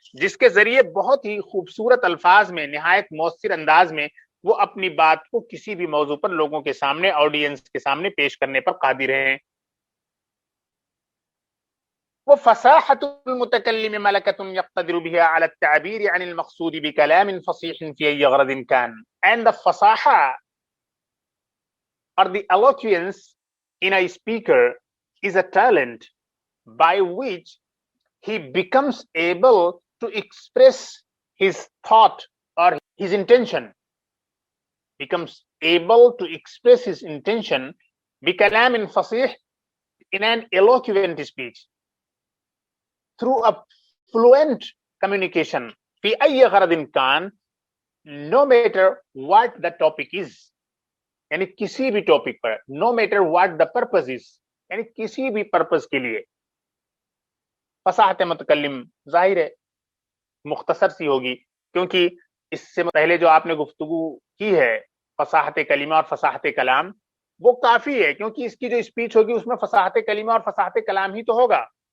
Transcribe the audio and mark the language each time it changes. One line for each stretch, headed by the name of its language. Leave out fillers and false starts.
Urdu: جس کے ذریعے بہت ہی خوبصورت الفاظ میں، نہایت مؤثر انداز میں وہ اپنی بات کو کسی بھی موضوع پر لوگوں کے سامنے، آڈینس کے سامنے پیش کرنے پر قادر ہیں۔
Arabic: وفصاحة المتكلم ملكة يقتدر بها على التعبير عن المقصود بكلام فصيح في أي غرض كان.
English: And the fasaha or the eloquence in a speaker is a talent by which he becomes able to express his thought or his intention, becomes able to express his intention
Arabic: بكلام فصيح,
English: in an eloquent speech, through a fluent communication
Arabic: في أي غرض كان,
English: no matter what the topic is.
Urdu: یعنی کسی بھی topic per,
English: no matter what the purpose is,
Urdu: یعنی کسی بھی پرپز کے لیے. فصاحت متکلم ظاہر ہے مختصر سی ہوگی, کیونکہ اس سے پہلے جو آپ نے گفتگو کی ہے فصاحت کلمہ اور فصاحت کلام, وہ کافی ہے, کیونکہ اس کی جو اسپیچ ہوگی اس میں فصاحت کلمہ اور فصاحت کلام ہی تو ہوگا.